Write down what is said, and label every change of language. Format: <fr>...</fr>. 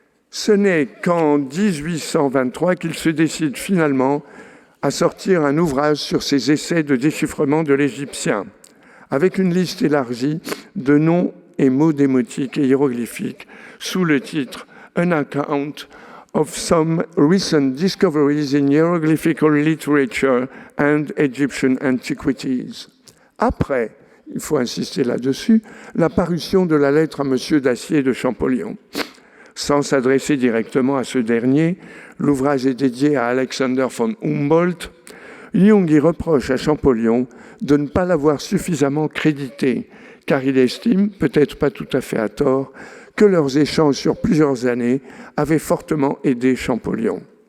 <fr>Ce n'est qu'en 1823 qu'il se décide finalement à sortir un ouvrage sur ses essais de déchiffrement de l'égyptien, avec une liste élargie de noms et mots démotiques et hiéroglyphiques, sous le titre «</fr> <en>An Account of some recent discoveries in hieroglyphical literature and Egyptian antiquities.</en> <fr>Après, il faut insister là-dessus, la parution de la lettre à M. Dacier de Champollion. Sans s'adresser directement à ce dernier, l'ouvrage est dédié à Alexander von Humboldt. Jung y reproche à Champollion de ne pas l'avoir suffisamment crédité, car il estime, peut-être pas tout à fait à tort, que leurs échanges sur plusieurs années avaient fortement aidé Champollion.</fr>